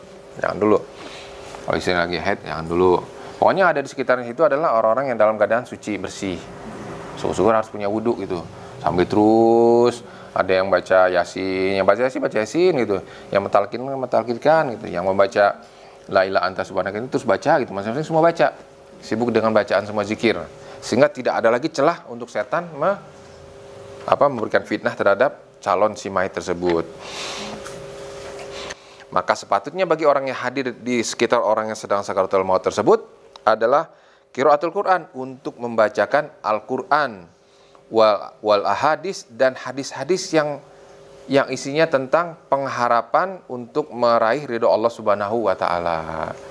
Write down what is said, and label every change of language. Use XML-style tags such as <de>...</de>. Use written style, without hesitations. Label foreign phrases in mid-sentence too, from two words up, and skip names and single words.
<id>Jangan dulu. Kalau istrinya lagi haid, jangan dulu. Pokoknya ada di sekitarnya itu adalah orang-orang yang dalam keadaan suci, bersih. Syukur-syukur harus punya wudhu gitu. Sambil terus ada yang baca yasin, yang baca yasin gitu. Yang mentalkinkan gitu. Yang membaca</id> <ar>لا إله أنت سبحانك</ar> <id>ini terus baca gitu. Masing-masing semua baca. Sibuk dengan bacaan semua zikir. Sehingga tidak ada lagi celah untuk setan memberikan fitnah terhadap calon si mayit tersebut. Maka sepatutnya bagi orang yang hadir di sekitar orang yang sedang sakaratul maut tersebut adalah</id> <ar>قراءة القرآن,</ar> <id>untuk membacakan Al-Quran</id> <ar>والأحاديث,</ar> <id>dan hadis-hadis yang isinya tentang pengharapan untuk meraih ridho Allah</id> <ar>سبحانه وتعالى.</ar>